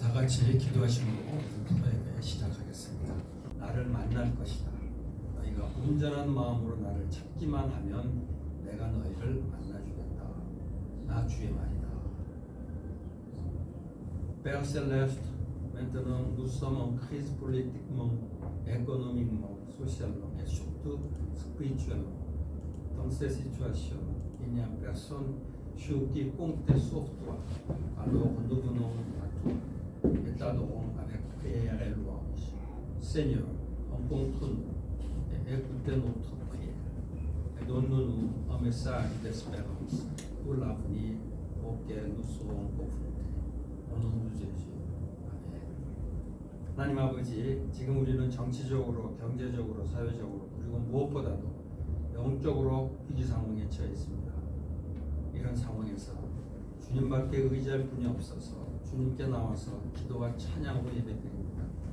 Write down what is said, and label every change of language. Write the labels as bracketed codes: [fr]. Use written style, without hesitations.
[ko] 같이 기도하심으로 토요일에 시작하겠습니다. 나를 만날 것이다. 너희가 온전한 마음으로 나를 찾기만 하면 내가 너희를 만나주겠다. 나 주의 말이다. [fr] Père Céleste, maintenant nous sommes en crise politiquement, économiquement, socialement et surtout spirituellement. Dans ces situations, il n'y a personne sur qui compter sauf toi. Alors nous venons à toi et t'adorons avec prière et louange. Seigneur, rencontre-nous et écoutez notre prière et donne-nous un message d'espérance pour l'avenir auquel nous serons confrontés. Au nom de Jésus. 아멘. [ko] 하나님 아버지, 지금 우리는 정치적으로, 경제적으로, 사회적으로 그리고 무엇보다도 영적으로 위기 상황에 처해 있습니다. 이런 상황에서 주님밖에 의지할 분이 없어서 주님께 나와서 기도와 찬양으로 예배드립니다.